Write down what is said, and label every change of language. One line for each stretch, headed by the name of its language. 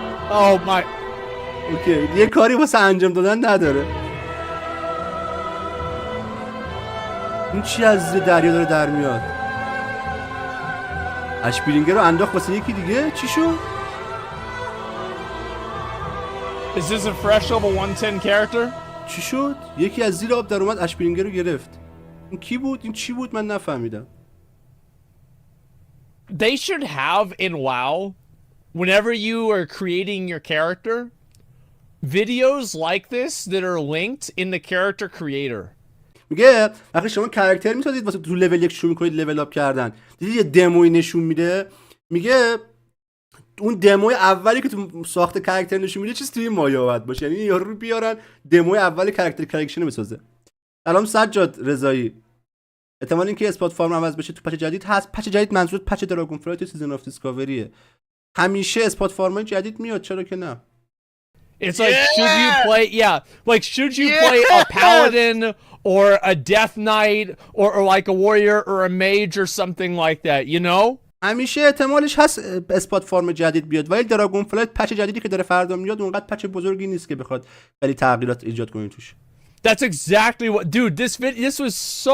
English: Oh my.
Persian: اوکی یه کاری واسه انجام دادن نداره. این چی از زیر دریا داره در میاد؟ اشبیرینگر رو انداخت واسه یکی دیگه. چی شد؟
English: Is this a fresh level 110 character?
Persian: چی شد؟ یکی از زیر آب در اومد اشبیرینگر رو گرفت. این کی بود؟ این چی بود؟ من نفهمیدم.
English: They should have in WoW, whenever you are creating your character, videos like this that are linked in the character creator.
Persian: میگه وقتی شما کاراکتر میسازید واسه تو لول 1 شروع میکنید لول اپ کردن، دیدی یه دموی نشون میده، میگه اون دموی اولی که تو ساخت کاراکتر نشون میده چیز توی مایا باید باشه. یعنی یارو رو بیارن دموی اول کاراکتر کریکشن بسازه. سلام سجاد رضایی. احتمال اینکه اسپات فارم عوض بشه تو پچ جدید هست. پچ جدید منظور پچ دراگون فلایت سیزن اف دیسکاوریه. همیشه اسپات فارمای جدید میاد، چرا که نه.
English: It's like, should you play, like, should you play a paladin or a death knight or like a warrior or a mage or something like that, you know?
Persian: همیشه احتمالش هست اسپات فارم جدید بیاد، ولی دراگون فلایت پچ جدیدی که داره فردا میاد اونقدر پچ بزرگی نیست که بخواد خیلی تغییرات ایجاد کنه توش.
English: That's exactly what, dude, this was so...